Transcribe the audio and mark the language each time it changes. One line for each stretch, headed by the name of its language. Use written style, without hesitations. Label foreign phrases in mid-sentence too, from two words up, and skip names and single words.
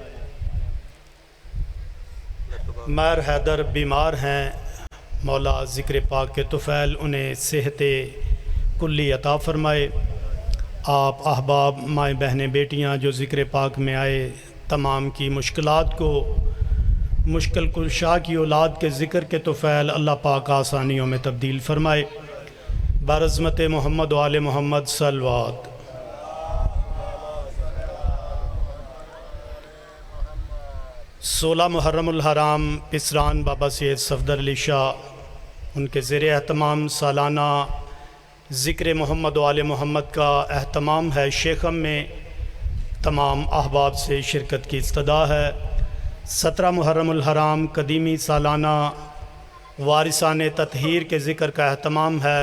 Urdu: مہر حیدر بیمار ہیں، مولا ذکر پاک کے طفیل انہیں صحت کلی عطا فرمائے۔ آپ احباب، مائیں بہنیں، بیٹیاں جو ذکر پاک میں آئے، تمام کی مشکلات کو مشکل کشا کی اولاد کے ذکر کے طفیل اللہ پاک آسانیوں میں تبدیل فرمائے۔ بعظمت محمد و آل محمد صلوات۔ 16 محرم الحرام پسران بابا سید صفدر علی شاہ ان کے زیر اہتمام سالانہ ذکر محمد و آل محمد کا اہتمام ہے۔ شیخم میں تمام احباب سے شرکت کی استدعا ہے۔ 17 محرم الحرام قدیمی سالانہ وارثان تطہیر کے ذکر کا اہتمام ہے۔